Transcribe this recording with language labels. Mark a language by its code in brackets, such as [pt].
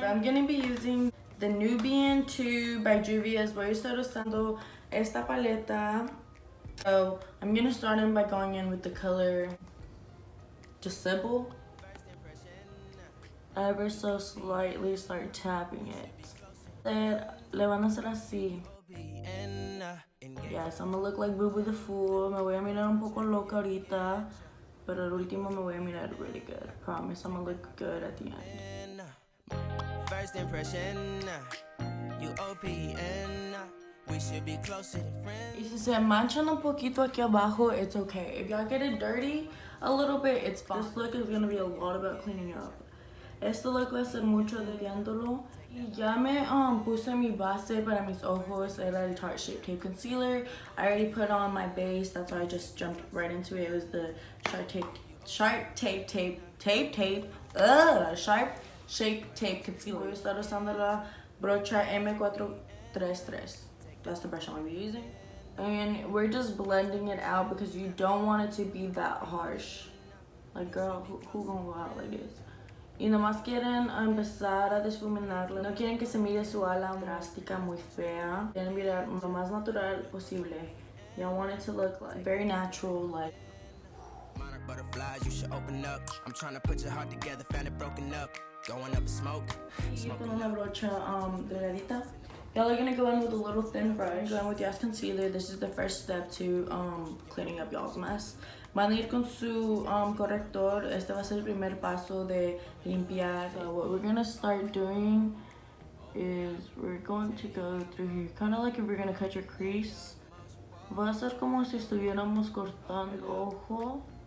[en] So I'm gonna be using the Nubian 2 by Juvia's. [es] Voy a estar usando esta paleta. [en] So I'm gonna start in by going in with the color Disable. Ever so slightly start tapping it. [es] Le van a hacer así. [en] Yes, I'm gonna look like Boo Boo the Fool. [es] Me voy a mirar un poco loca ahorita. Pero al último me voy a mirar [en] really good. Promise, I'm gonna look good at the end. First impression, you OPN. We should be closer than friends. [es] Y si se manchan un poquito aquí abajo, [en] it's okay. If y'all get it dirty a little bit, it's fine. This look is gonna be a lot about cleaning up. [es] Este look va a ser mucho limpiándolo. Y ya me puse mi base para mis ojos. Era el Tarte Shape Tape Concealer. [en] I already put on my base. That's why I just jumped right into it. It was the Sharp Shape Tape Concealer. [es] Voy a estar usando la brocha M433. [en] That's the brush I'm gonna be using. And we're just blending it out because you don't want it to be that harsh. Like, girl, who gonna go out like this? [es] Y nomás quieren empezar a desfuminarlo. No quieren que se mire su ala drástica, muy fea. Quieren mirar lo más natural posible. [en] Y'all want it to look like very natural, like. Monarch butterflies, you should open up. I'm trying to put your heart together, found it broken up. Going up in smoke. [es] Y con una brocha delgadita. [en] Y'all are gonna go in with a little thin brush. Go in with y'all's concealer. This is the first step to cleaning up y'all's mess. [es] Van a ir con su corrector. Este va a ser el primer paso de limpiar. [en] So what we're gonna start doing is we're going to go through here, kind of like if we're gonna cut your crease. [es] Va a ser como si estuviéramos cortando el ojo.